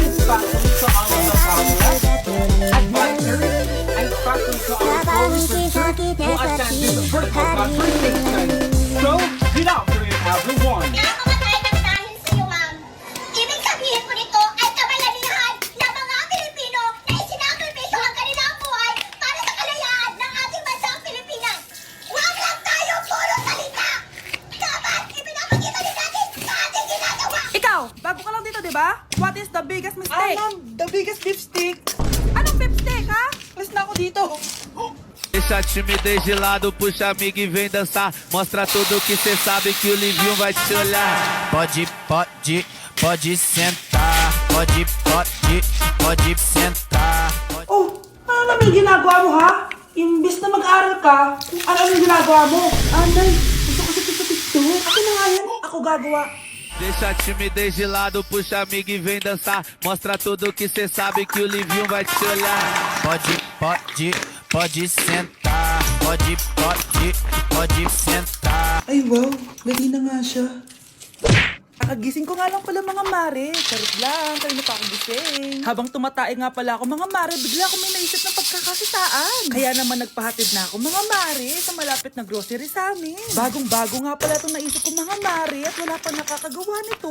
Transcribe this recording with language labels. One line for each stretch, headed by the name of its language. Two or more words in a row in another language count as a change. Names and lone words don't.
English: Especially to all of the followers, advisors, and especially to our closest friends who attended the virtual conversation. So, good afternoon, everyone.
Filipino: Nakamatay ng dahil sa iyo, ma'am. Ibig sabihin po nito ay kabalalihan ng mga Pilipino na isinakripisyo ang kanilang buhay para sa kalayaan ng ating bansang Pilipinas. Huwag lang tayo puro salita! Dapat ipinapakita din natin sa ating ginagawa! Ikaw, bago ka lang dito, di ba?
English: What is the biggest mistake? Ma'am, the biggest lipstick.
Filipino: Anong lipstick, ha? Alis na ako dito.
Portuguese: Deixa a timidez de lado, puxa amigo e vem dançar. Mostra tudo que cê sabe que o Livinho vai te olhar. Pode sentar. Pode sentar.
Filipino: Oh, ano naman ginagawa mo, ha? Imbis na mag-aral ka, kung ano yung ginagawa mo. Anay, gusto ko sa TikTok. Ako na nga yan. Ako gagawa.
Portuguese: Deixa a timidez de lado, puxa amigo e vem dançar. Mostra tudo que cê sabe que o Livinho vai te olhar. Pode sentar. Pode sentar.
Filipino: Ay, wow. Lagi na nga siya. Kakagising ko nga lang pala mga mare. Charot lang, kayo na pa ako gising. Habang tumatae nga pala ako mga mare, bigla ako may naisip ng pagkakakitaan. Kaya naman nagpahatid na ako mga mare sa malapit na grocery sa amin. Bagong-bago nga pala itong naisip ko mga mare at wala pa nakakagawa nito.